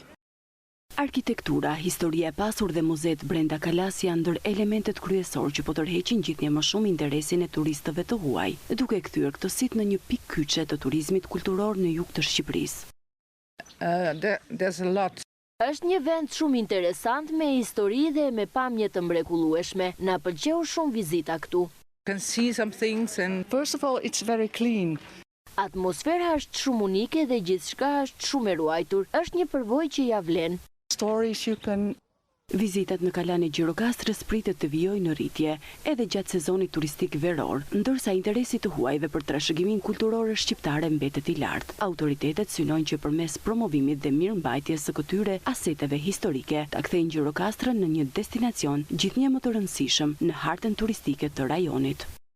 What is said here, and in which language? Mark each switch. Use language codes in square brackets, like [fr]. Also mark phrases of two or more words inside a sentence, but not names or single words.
[sq] Arkitektura, historia e pasur dhe muzeet brenda kalas janë ndër elementet kryesor që po tërheqin gjithnjë më shumë interesin e turistëve të huaj, duke kthyer këtë sit në një pikë kyçe të turizmit kulturor në jug të Shqipërisë. Është një vend shumë interesant me histori dhe me pamje të mrekullueshme. Na pëlqeu shumë vizita këtu. [en] First of all, it's very clean. [sq] Atmosfera është shumë unike dhe gjithçka është shumë e ruajtur. Është një përvojë që ja vlen. [en] Stories you can... [sq] Vizitat në Kalan e Gjirokastrës pritet të vijojnë në rritje edhe gjatë sezonit turistik veror, ndërsa interesi të huajve për trashëgimin kulturor shqiptare mbetet i lartë. Autoritetet synojnë që përmes promovimit dhe mirëmbajtjes së këtyre aseteve historike ta kthejnë Gjirokastrën në një destinacion gjithnjë më të rëndësishëm në hartën turistike të rajonit.